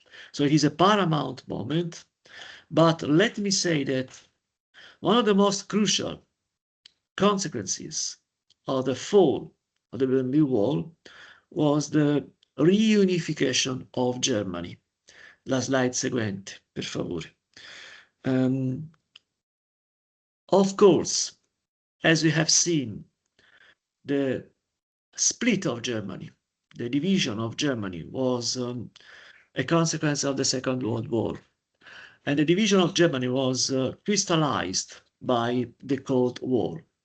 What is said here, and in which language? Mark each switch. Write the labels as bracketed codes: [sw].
[en] So it is a paramount moment, but let me say that one of the most crucial consequences of the fall of the Berlin Wall was the reunification of Germany. [it] La slide seguente, per favore. [en] Of course, as we have seen, the split of Germany, the division of Germany was a consequence of the Second World War. And the division of Germany was crystallized by the Cold War.